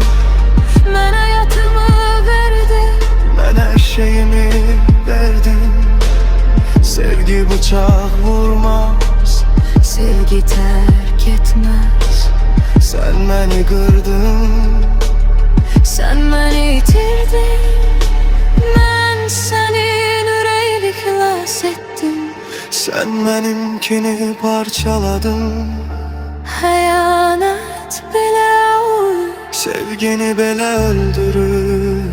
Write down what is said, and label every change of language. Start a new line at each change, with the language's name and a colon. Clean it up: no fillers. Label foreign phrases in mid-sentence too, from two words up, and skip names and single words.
Azerbaijani: Mən həyatımı verdim,
Turkish: Ben her şeyimi verdim. Sevgi bıçak vurmaz,
Azerbaijani: sevgi tərk etməz.
Turkish: sen beni kırdın. Sen beni
Azerbaijani: itirdin, mən sənin ürəyini xilas etdim.
Turkish: Sen benimkini parçaladın.
Azerbaijani: Xəyanət belə olur, Sevgini belə öldürür.